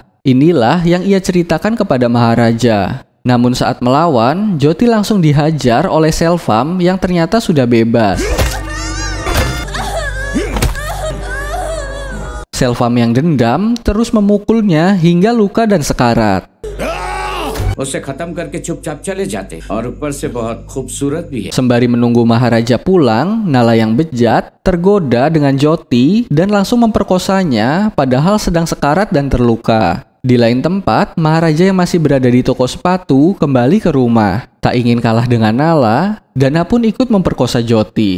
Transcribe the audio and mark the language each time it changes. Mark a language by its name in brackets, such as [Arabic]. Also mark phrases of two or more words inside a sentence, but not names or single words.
[Indonesian] Inilah yang ia ceritakan kepada Maharaja. Namun saat melawan, Jyoti langsung dihajar oleh Selvam yang ternyata sudah bebas. Selvam yang dendam terus memukulnya hingga luka dan sekarat. [Hindi] उसे खत्म करके चुपचाप चले जाते और ऊपर से बहुत खूबसूरत भी है. [Indonesian] Sembari menunggu Maharaja pulang, Nala yang bejat tergoda dengan Jyoti dan langsung memperkosanya padahal sedang sekarat dan terluka. Di lain tempat, Maharaja yang masih berada di toko sepatu kembali ke rumah. Tak ingin kalah dengan Nala, Dana pun ikut memperkosa Jyoti.